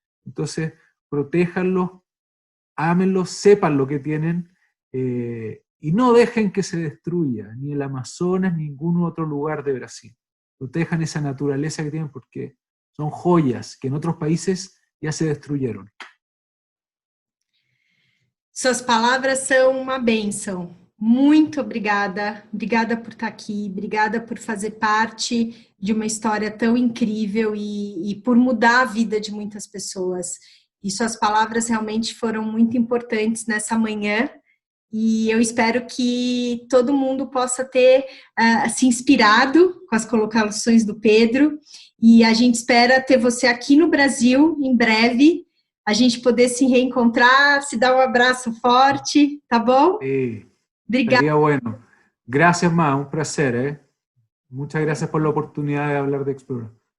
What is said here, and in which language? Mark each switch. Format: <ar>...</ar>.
<es>Entonces, protéjanlos, ámenlos, sepan lo que tienen, y no dejen que se destruya ni el Amazonas, ni ningún otro lugar de Brasil. Protejan esa naturaleza que tienen, porque son joyas que en otros países ya se destruyeron.</es> <pt>Suas palavras são uma bênção. Muito obrigada. Obrigada por estar aqui. Obrigada por fazer parte de uma história tão incrível e por mudar a vida de muitas pessoas. E suas palavras realmente foram muito importantes nessa manhã. E eu espero que todo mundo possa ter se inspirado com as colocações do Pedro. E a gente espera ter você aqui no Brasil em breve, a gente poder se reencontrar, se dar um abraço forte, tá bom?</pt> <es>Sí,</es> <pt>Obrigada.</pt> <es>sería bueno. Gracias, Ma, un placer, ¿eh? Muchas gracias por la oportunidad de hablar de Explora.</es>